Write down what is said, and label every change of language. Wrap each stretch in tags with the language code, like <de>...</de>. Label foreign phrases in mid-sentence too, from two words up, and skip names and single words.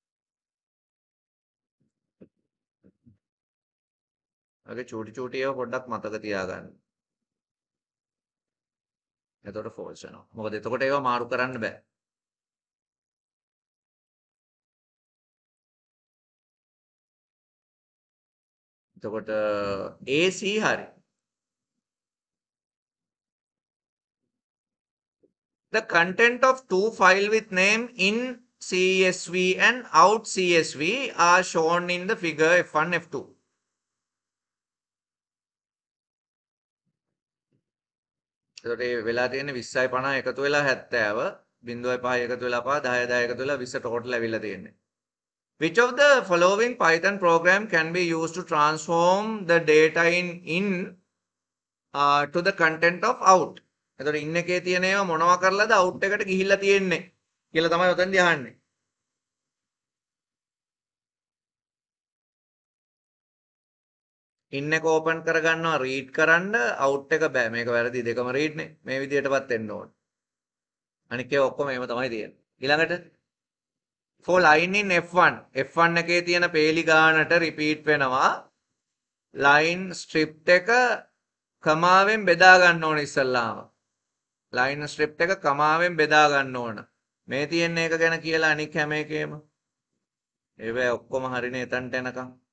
<si>අගේ චූටි ඒවා පොඩ්ඩක් මතක තියාගන්න. එතකොට false වෙනවා. මොකද එතකොට ඒවා මාරු කරන්න බෑ. එතකොට AC හරි.</si> <en>The content of two file with name in CSV and out CSV are shown in the figure F1 F2.</en> <si>එතකොට මේ වෙලා තියෙන 20යි 50 එකතු වෙලා 70 0.5 එකතු වෙලා 5 10 10 එකතු වෙලා 20 total ඇවිල්ලා තියෙන්නේ.</si> <en>Which of the following Python program can be used to transform the data in to the content of out?</en> <si>එතකොට in එකේ තියෙන ඒවා මොනවා කරලාද out එකට ගිහිල්ලා තියෙන්නේ කියලා තමයි උතෙන්දී අහන්නේ. in එක open කරගන්නවා read කරන්න out එක බෑ. මේක වැරදි දෙකම read නේ. මේ විදිහටවත් එන්න ඕන. අනික ඒවා ඔක්කොම එහෙම තමයි තියෙන්නේ. ඊළඟට</si> <en>for line in F1</en> <si>එකේ තියෙන පේලි ගානට repeat වෙනවා.</si> <en>line strip</en> <si>එක කමාවෙන් බෙදා ගන්න ඕන ඉස්සල්ලාම.</si> <en>line strip</en> <si>එක කමාවෙන් බෙදා ගන්න ඕන. මේ තියෙන එක ගැන කියලා අනික හැම එකේම ඒවා ඔක්කොම හරිනේ එතනට එනකම්.</si>